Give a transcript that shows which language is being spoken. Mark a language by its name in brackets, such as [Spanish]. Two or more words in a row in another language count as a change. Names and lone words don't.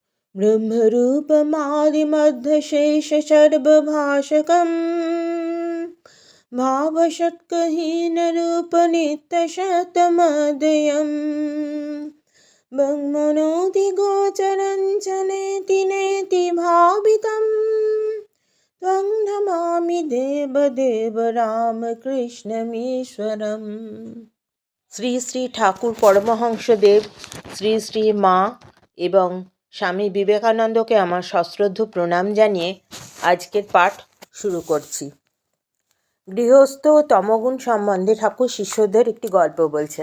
[Sanskrit] ब्रह्मरूपमादिमध्यशेषसर्वभाषकम् भावषट्कहीनरूपनित्यशतमदयम् ब्रह्मणोऽधिगोचरं च नेति नेति भावितं त्वं नमामि देवदेव रामकृष्णमीश्वरम्। [Bangla] শ্রী শ্রী ঠাকুর পরমহংসদেব, শ্রী শ্রী মা এবং স্বামী বিবেকানন্দকে আমার সশ্রদ্ধ প্রণাম জানিয়ে আজকের পাঠ শুরু করছি। গৃহস্থ ও তমগুণ সম্বন্ধে ঠাকুর শিষ্যদের একটি গল্প বলছেন।